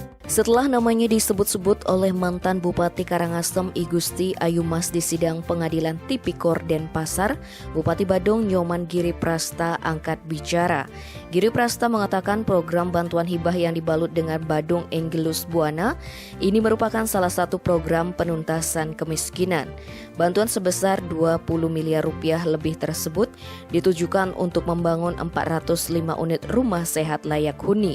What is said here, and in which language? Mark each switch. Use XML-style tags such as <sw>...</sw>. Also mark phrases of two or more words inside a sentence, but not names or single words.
<id>Setelah namanya disebut-sebut oleh mantan Bupati Karangasem I Gusti Ayumas di sidang pengadilan Tipikor Denpasar, Bupati Badung Nyoman Giri Prasta angkat bicara. Giri Prasta mengatakan program bantuan hibah yang dibalut dengan Badung Angelus Buana ini merupakan salah satu program penuntasan kemiskinan. Bantuan sebesar 20 miliar rupiah lebih tersebut ditujukan untuk membangun 405 unit rumah sehat layak huni.</id>